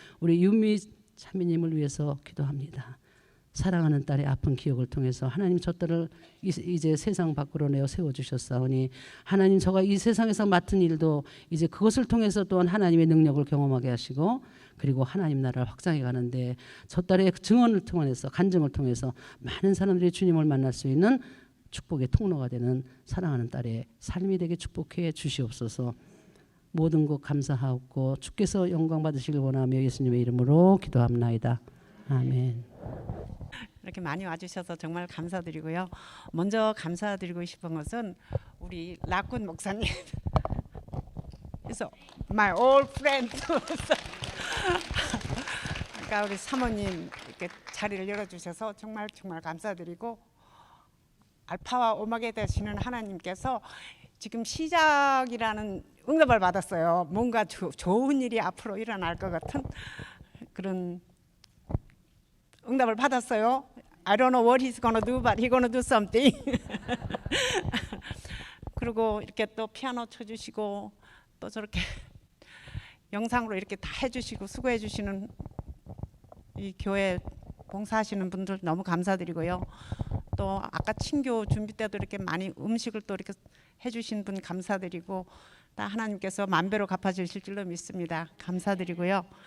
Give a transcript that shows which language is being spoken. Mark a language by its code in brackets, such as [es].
[ko] 우리 윤미 자매님을 위해서 기도합니다. 사랑하는 딸의 아픈 기억을 통해서 하나님 저 딸을 이제 세상 밖으로 내어 세워주셨사오니, 하나님 저가 이 세상에서 맡은 일도 이제 그것을 통해서 또한 하나님의 능력을 경험하게 하시고, 그리고 하나님 나라를 확장해 가는데 저 딸의 증언을 통해서, 간증을 통해서 많은 사람들이 주님을 만날 수 있는 축복의 통로가 되는 사랑하는 딸의 삶이 되게 축복해 주시옵소서. 모든 것 감사하옵고 주께서 영광 받으시길 원하며 예수님의 이름으로 기도합나이다. 아멘. 이렇게 많이 와주셔서 정말 감사드리고요. 먼저 감사드리고 싶은 것은 우리 라쿤 목사님. 그래서 [en] my old friend. [ko] 그러니까 우리 사모님 이렇게 자리를 열어주셔서 정말 감사드리고, 알파와 오마게 되시는 하나님께서 지금 시작이라는 응답을 받았어요. 뭔가 좋은 일이 앞으로 일어날 것 같은 그런 응답을 받았어요. [en] I don't know what he's gonna do, but he's gonna do something. [ko] 그리고 이렇게 또 피아노 쳐주시고 또 저렇게 영상으로 이렇게 다 해주시고 수고해주시는 이 교회 봉사하시는 분들 너무 감사드리고요. 또 아까 친교 준비 때도 이렇게 많이 음식을 또 이렇게 해주신 분 감사드리고 다 하나님께서 만배로 갚아주실 줄로 믿습니다. 감사드리고요.